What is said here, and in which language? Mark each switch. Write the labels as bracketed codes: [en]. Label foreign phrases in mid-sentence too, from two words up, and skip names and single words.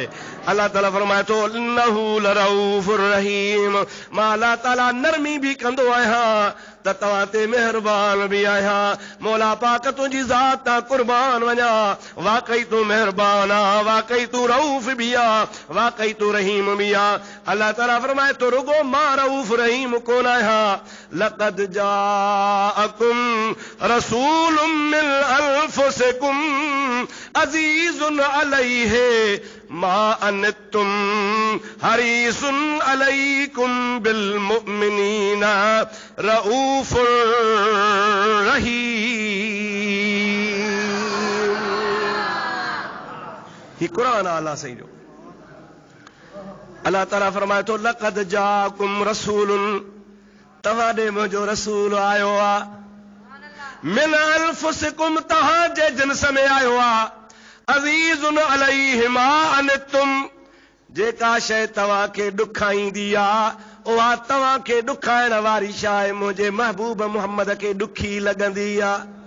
[sd] अल्लाह ताला फरमाए थो [ar] إنه لرءوف رحيم, [sd] मां अल्लाह ताला नरमी बि कंदो आहियां त तव्हां ते महिरबान बि आहियां। मौला पाक तुंहिंजी ज़ात तां कुर्बान वञा, वाकई तूं महिरबान आ, वाकई तूं रऊफ़ बि आ, वाकई तूं रहीम बि आ। अल्लाह ताला फरमाए थो रुगो मां रऊफ़ रहीम कोन आहियां, [ar] لقد جاءكم رسول من أنفسكم عزيز عليه ما عنتم حريص عليكم بالمؤمنين رءوف رحيم. [sd] ये कुरान अल्लाह सही जो अल्लाह ताला फरमाए थो [ar] لقد جاءكم رسول, [sd] तव्हां ॾे मुंहिंजो रसूल आयो आहे, [ar] من أنفسكم [sd] तव्हां जे जिन्स में आयो आहे, [ar] عزيز عليه ما عنتم, [sd] जेका शइ तव्हांखे ॾुखाईंदी आहे उहा तव्हांखे ॾुखाइण वारी शइ मुंहिंजे महबूब मुहम्मद खे ॾुखी लॻंदी आहे।